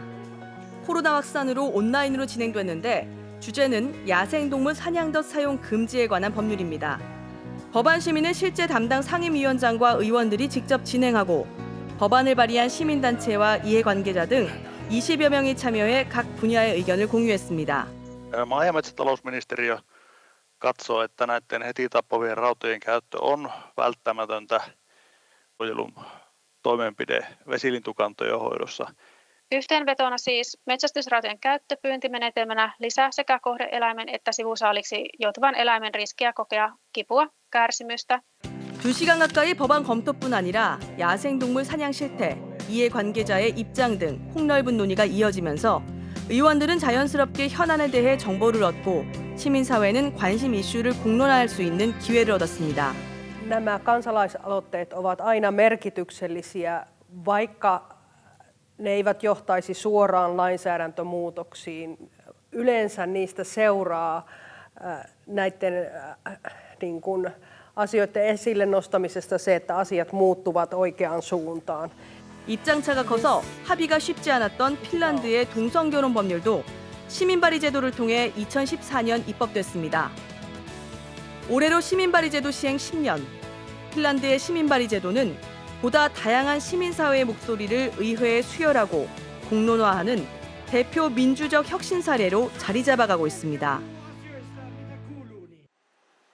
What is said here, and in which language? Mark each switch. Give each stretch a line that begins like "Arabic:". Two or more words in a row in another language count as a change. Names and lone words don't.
Korean: 코로나 확산으로 온라인으로 진행됐는데 주제는 야생동물 사냥덧 사용 금지에 관한 법률입니다. 법안 심의는 실제 담당 상임위원장과 의원들이 직접 진행하고 법안을 발의한 시민단체와 이해관계자 등 20여 명이 참여해 각 분야의 의견을 공유했습니다.
Finnish: Maa- ja metsätalousministeriö katsoo, että näiden heti tappavien rautojen käyttö on välttämätöntä suojelun toimenpide vesilintukantojen hoidossa. Yhteenvetona siis metsästysrautojen käyttö pyyntimenetelmänä lisää sekä kohde-eläimen että sivusaaliksi joutuvan eläimen riskiä kokea kipua, kärsimystä.
Korean: 2시간 가까이 법안 검토뿐 아니라 야생동물 사냥 실태, 이해관계자의 입장 등 폭넓은 논의가 이어지면서 의원들은 자연스럽게 현안에 대해 정보를 얻고 시민사회는 관심 이슈를 공론화할 수 있는 기회를 얻었습니다.
Finnish: Nämä kansalaisaloitteet ovat aina merkityksellisiä, vaikka ne eivät johtaisi suoraan lainsäädäntömuutoksiin. Yleensä niistä seuraa näiden niin kuin asioiden esille nostamisesta se, että asiat muuttuvat oikeaan suuntaan.
Korean: 입장차가 커서 합의가 쉽지 않았던 핀란드의 동성결혼 법률도 시민발의 제도를 통해 2014년 입법됐습니다. 올해로 시민발의 제도 시행 10년, 핀란드의 시민발의 제도는 보다 다양한 시민사회의 목소리를 의회에 수혈하고 공론화하는 대표 민주적 혁신 사례로 자리 잡아가고 있습니다.